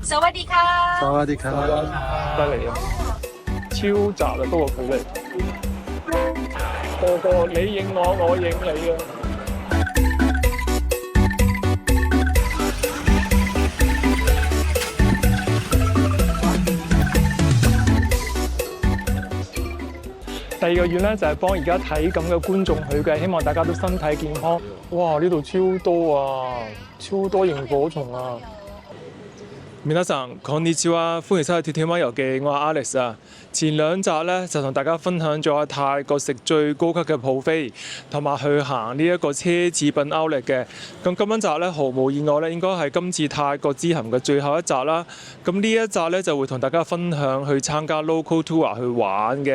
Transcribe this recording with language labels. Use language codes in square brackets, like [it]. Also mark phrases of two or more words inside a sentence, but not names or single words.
[th] สวัสดีค่ะ สวัสดีครับ [yue] 犀利啊！超窄啊，嗰個距離，個你影我，我影你啊！第二個院咧就係幫而家睇緊嘅觀眾去嘅，希望大家都身體健康。哇！呢度超多啊，超多螢火蟲啊！ [ja] 皆さんこんにちは， [yue] 歡迎收睇《跳跳貓遊記》，我係 Alex 啊。前兩集咧就同大家分享咗泰國食最高級嘅 buffet，同埋去行呢一個奢侈品 outlet 嘅。咁今集咧毫無意外咧，應該係今次泰國之行嘅最後一集啦。咁呢一集咧就會同大家分享去參加 [en] local tour [yue] 去玩嘅。